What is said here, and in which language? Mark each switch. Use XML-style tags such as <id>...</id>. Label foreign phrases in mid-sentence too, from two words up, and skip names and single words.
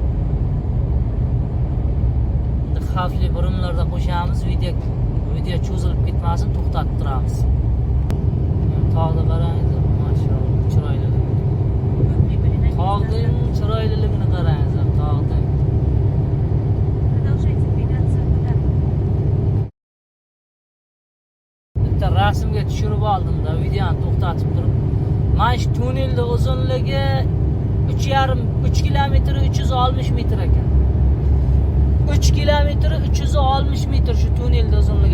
<uz>Endi xavfli burumlarda qo'shamiz, video cho'zilib ketmasin, to'xtatib turamiz. Tog'da qarangizlar, mashalloh, chiroyli. Tog'ning chiroyliligini qarangizlar, tog'ning.</uz> <ru>Продолжайте двигаться куда?</ru> <uz>Bitta rasmga tushirib oldim-da, videoni to'xtatib turib. Mana shu tunelning uzunligi 3 kilometr 360 metr ekan. 3 kilometr 360 metr shu tunelning uzunligi.</uz>